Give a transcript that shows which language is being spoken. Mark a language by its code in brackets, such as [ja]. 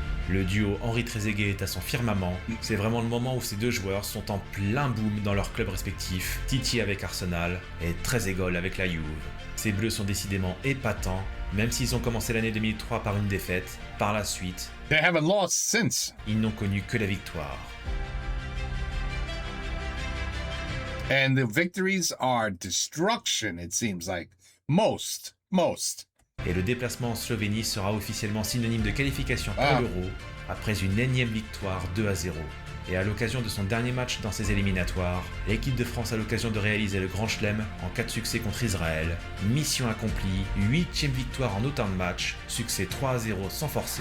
[fr] Le duo Henri Trezeguet est à son firmament, c'est vraiment le moment où ces deux joueurs sont en plein boom dans leurs clubs respectifs, Titi avec Arsenal et Trezeguet avec la Juve. Ces Bleus sont décidément épatants, même s'ils ont commencé l'année 2003 par une défaite, par la suite, [en] They haven't lost since. [fr] ils n'ont connu que la victoire. [en] And the victories are destruction, it seems like. Most. [fr] Et le déplacement en Slovénie sera officiellement synonyme de qualification pour l'Euro, après une énième victoire 2-0. Et à l'occasion de son dernier match dans ces éliminatoires, l'équipe de France a l'occasion de réaliser le Grand Chelem en cas de succès contre Israël. Mission accomplie, 8e victoire en autant de matchs, succès 3-0 sans forcer.